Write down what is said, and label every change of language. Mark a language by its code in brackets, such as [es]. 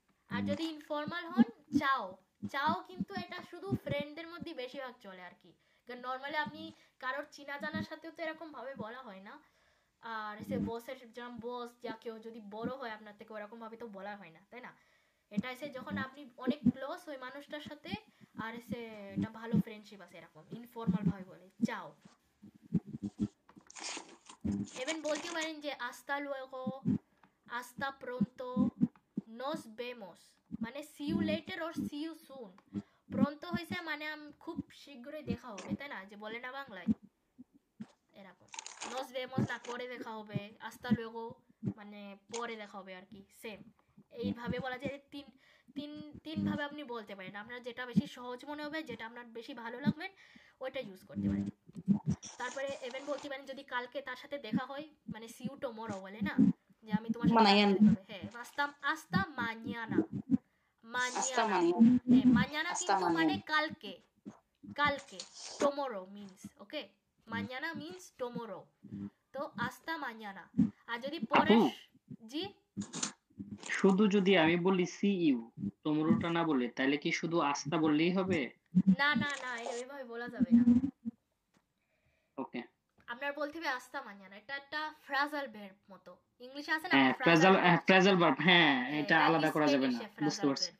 [bn] আর যদি ইনফর্মাল হন চাও। চাও কিন্তু এটা শুধু ফ্রেন্ডদের মধ্যে বেশিরভাগ চলে আর কি, কারণ নর্মালি আপনি কারোর চিনা জানার সাথেও তো এরকম ভাবে বলা হয় না। আর এসে বসের যেমন বস যা কেউ যদি বড় হয় আপনার থেকে ওরকম ভাবে তো বলা হয় না তাই না। এটা এসে যখন আপনি অনেক ক্লোজ ওই মানুষটার সাথে, আর এসে এটা ভালো ফ্রেন্ডশিপ আছে এরকম ইনফর্মাল ভাবে বলে চাও। এভেন বলতে পারেন যে [es] hasta luego, hasta pronto, nos vemos, [bn] মানে [en] see you later or see you soon। [bn] pronto হইছে মানে খুব শীঘ্রই দেখা হবে তাই না, যে বলে না বাংলায় এরকম। [es] nos vemos [bn] না পরে দেখা হবে, [es] hasta luego [bn] মানে পরে দেখা হবে আর কি, সেম এইভাবে বলা যায়। তিন ভাবে আপনি বলতে পারেন, আপনার যেটা বেশি সহজ মনে হবে, যেটা আপনার বেশি ভালো লাগবে ওইটা ইউজ করতে পারেন। তারপরে এভেন বলতে পারেন যদি কালকে তার সাথে দেখা হয়, মানে [en] see you tomorrow [bn] বলে না, যে আমি তোমার সাথে কালকে দেখা হবে, হ্যাঁ [es] hasta mañana। mañana mañana [bn] কিন্তু মানে কালকে, কালকে [en] tomorrow means okay, [bn] mañana [en] means tomorrow, [bn] তো [es] hasta mañana। [bn] আর যদি পরে জি শুধু যদি আমি বলি সি ইউ, তোমরাটা না বলে, তাহলে কি শুধু আস্তা বললেই হবে? না না না, এইভাবে বলা যাবে না। ওকে, আপনার বলতে হবে [es] hasta mañana। [bn] এটা একটা ফ্রাজাল ভার্ব মতো, ইংলিশে আছে না হ্যাঁ ফ্রেজাল ভার্ব, হ্যাঁ এটা আলাদা করা যাবে না, বুঝতে পারছি।